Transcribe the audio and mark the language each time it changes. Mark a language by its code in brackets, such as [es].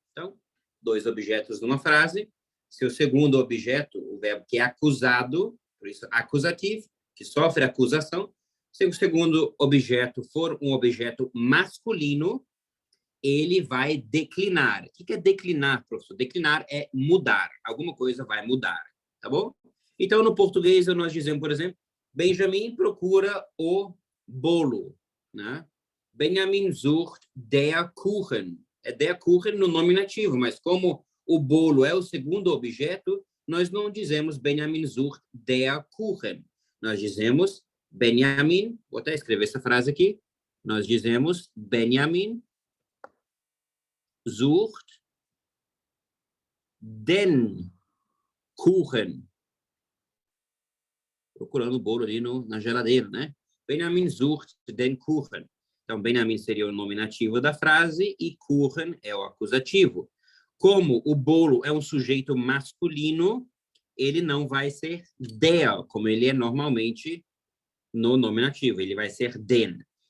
[pt] Então, dois objetos numa frase, seu segundo objeto, o verbo que é acusado, por isso acusativo, que sofre acusação, se o segundo objeto for um objeto masculino, ele vai declinar. O que é declinar, professor? Declinar é mudar. Alguma coisa vai mudar, tá bom? Então, no português, nós dizemos, por exemplo, Benjamin procura o bolo, né? [de] Benjamin sucht der Kuchen. [pt] É der Kuchen no nominativo, mas como o bolo é o segundo objeto, nós não dizemos [de] Benjamin sucht der Kuchen. [pt] Nós dizemos Benjamin, vou até escrever essa frase aqui, nós dizemos [de] Benjamin sucht den Kuchen. [pt] Procurando o bolo ali na geladeira, né? [de] Benjamin sucht den Kuchen. [pt] Então, Benjamin seria o nominativo da frase e Kuchen é o acusativo. Como o bolo é um sujeito masculino, ele não vai ser der, como ele é normalmente no nominativo, ele vai ser den.